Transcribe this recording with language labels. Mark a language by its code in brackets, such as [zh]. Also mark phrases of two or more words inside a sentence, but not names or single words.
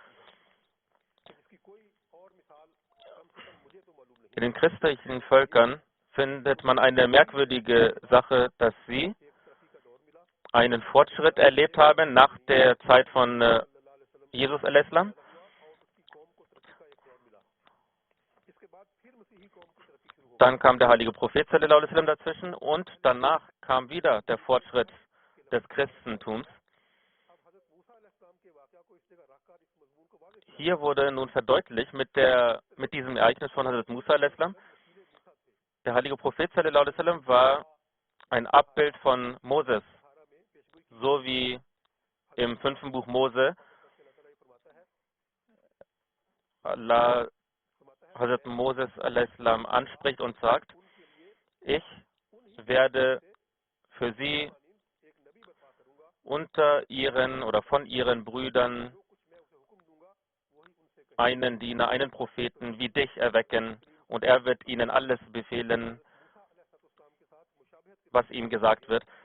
[de] In den christlichen Völkern findet man eine merkwürdige Sache, dass sie einen Fortschritt erlebt haben nach der Zeit von Jesus al-Islam. Dann kam der heilige Prophet [ar] صلى الله عليه وسلم [de] dazwischen und danach kam wieder der Fortschritt des Christentums. Hier wurde nun verdeutlicht mit diesem Ereignis von Hazrat Musa al-Islam. Der heilige Prophet [ar] صلى الله عليه وسلم [de] war ein Abbild von Moses, so wie im 5. Buch Mose Allah Hazrat Moses al-Islam anspricht und sagt, ich werde für sie unter ihren oder von ihren Brüdern einen Diener, einen Propheten wie dich erwecken und er wird ihnen alles befehlen, was ihm gesagt wird.